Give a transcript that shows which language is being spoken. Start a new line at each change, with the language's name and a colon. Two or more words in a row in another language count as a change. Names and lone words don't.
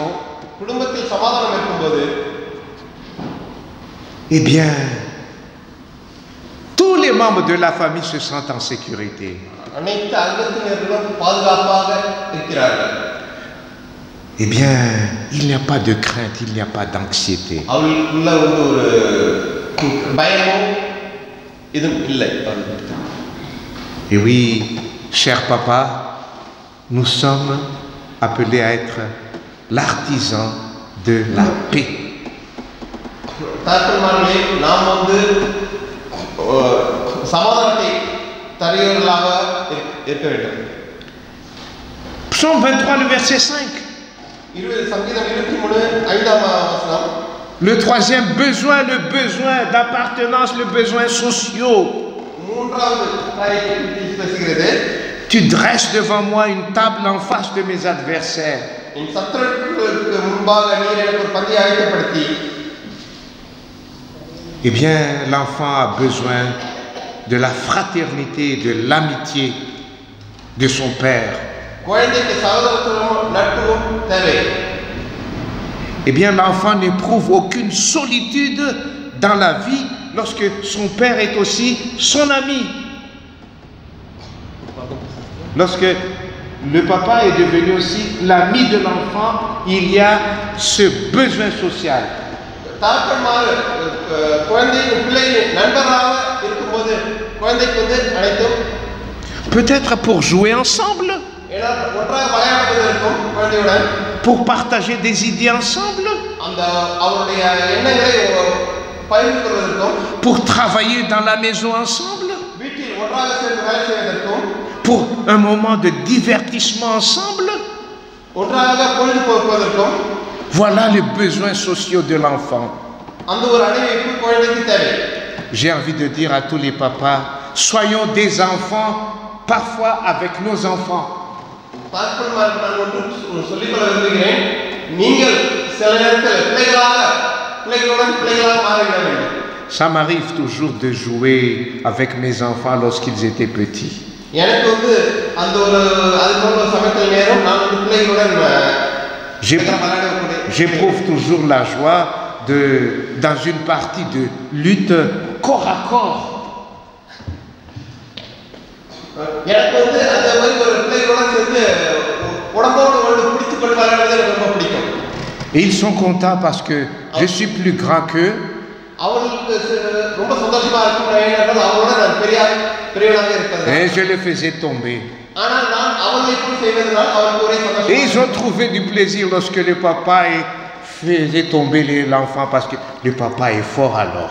Tamil: குடும்பத்தில் சமாதானம் இருக்கும்போது,
French: eh bien, tous les membres de la famille se sentent en sécurité.
Tamil: அனைத்து அங்கத்தினர்களும் பாதுகாப்பாக இருக்கிறார்கள்.
French: Eh bien, il n'y a pas de crainte, il n'y a pas d'anxiété.
Tamil: அவங்களுக்குள்ள ஒரு பயமும் இதுவும் இல்லை.
French: Et oui, cher papa, nous sommes appelés à être l'artisan de la paix.
Tamil: தகப்பன்மார்களே, நாம் சமாதானத்தை தருகிறவர்களாக இருக்க வேண்டும்.
French: Psaume 23, le verset 5.
Tamil: சங்கீதம் 23 5ஆம் வசனம்.
French: Le troisième besoin, le besoin d'appartenance, le besoin social.
Tamil: மூன்றாவது காரியத்தை பேசுகிறது.
French: Tu dresses devant moi une table en face de mes adversaires.
Tamil: என் சத்துருக்களுக்கு முன்பாக நீர் எனக்கு ஒரு பந்தியை ஆயத்தப்படுத்தி.
French: Eh bien, l'enfant a besoin de la fraternité, de l'amitié de son père.
Tamil: குழந்தைக்கு சகோதரத்துவமும் நட்பும் தேவை.
French: Eh bien, l'enfant n'éprouve aucune solitude dans la vie lorsque son père est aussi son ami. Lorsque le papa est devenu aussi l'ami de l'enfant, il y a ce besoin social.
Tamil: தகப்பன்மார் குழந்தையின் பிள்ளையின் நண்பராக இருக்கும்போது குழந்தைக்கு அனைத்தும்
French: peut-être pour jouer ensemble,
Tamil: ஒன்றாக விளையாடுவதற்கும் குழந்தையுடன்
French: pour partager des idées ensemble,
Tamil: அந்த அவருடைய எண்ணங்களை பகிர்ந்து கொள்வதற்கும்
French: pour travailler dans la maison ensemble,
Tamil: வீட்டில் ஒன்றாக சேர்ந்து வேலை செய்வதற்கும்
French: pour un moment de divertissement ensemble.
Tamil: ஒன்றாக பொழுதுபோக்குவதற்கும்.
French: Voilà les besoins sociaux de l'enfant.
Tamil: அந்த ஒரு அணைப்பு குழந்தைக்கு தேவை.
French: J'ai envie de dire à tous les papas, soyons des enfants parfois avec nos enfants.
Tamil: தகப்பன்மாருக்கு நான் ஒன்று சொல்லிக்கொள்ள விரும்புகிறேன். நீங்கள் சில நேரத்தில் பிள்ளைகளுடன் பிள்ளைகளாக மாறிவிட வேண்டும்.
French: Ça m'arrive toujours de jouer avec mes enfants lorsqu'ils étaient petits.
Tamil: எனக்கு அந்த ஒரு அதுபோன்ற சமயத்தில் நேரம் நான் பிள்ளைகளுடன்
French: j'éprouve toujours la joie de, dans une partie de lutte corps à corps.
Tamil: எனக்கு அந்த மாதிரி ஒரு பிள்ளைகளுடன் சேர்ந்து உடம்போடு பிடித்துக் கொண்டு விளையாடுவது எனக்கு ரொம்ப பிடிக்கும்.
French: Et ils sont contents parce que je suis plus grand qu'eux. Et je les faisais tomber. Et ils ont trouvé du plaisir lorsque le papa faisait tomber l'enfant parce que le papa est fort alors.